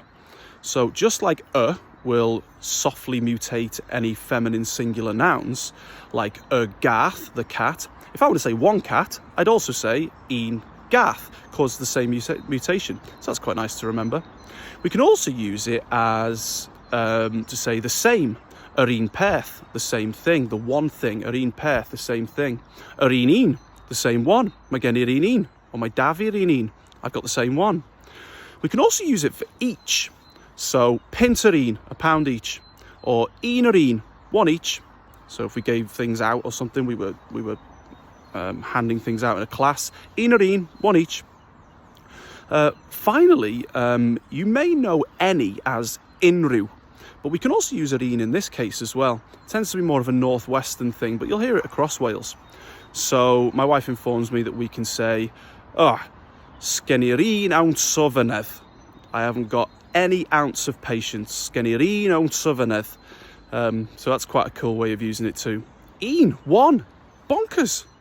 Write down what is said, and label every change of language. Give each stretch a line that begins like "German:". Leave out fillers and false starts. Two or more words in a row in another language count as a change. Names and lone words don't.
English: So just like will softly mutate any feminine singular nouns, like gath, the cat. If I were to say one cat, I'd also say
Welsh: een gath,
English: cause the same mutation. So that's quite nice to remember. We can also use it as to say the same.
Welsh: Yr un peth,
English: the same thing, the one thing.
Welsh: Yr un peth,
English: the same thing.
Welsh: Yr un,
English: the same one.
Welsh: Mae gen i'r un. Or mae da fi'r un.
English: I've got the same one. We can also use it for each. So
Welsh: pint yr un,
English: a pound each. Or
Welsh: un yr un,
English: one each. So if we gave things out or something, we were handing things out in a class. Un yr un, one each. Finally, you may know any as unrhyw, but we can also use
Welsh: yr un
English: in this case as well. It tends to be more of a northwestern thing, but you'll hear it across Wales. So my wife informs me that we can say,
Welsh: sgen i'r un ounce o fynedd.
English: I haven't got any ounce of patience.
Welsh: Sgen i'r un ounce o fynedd.
English: So that's quite a cool way of using it too. Un, one, bonkers.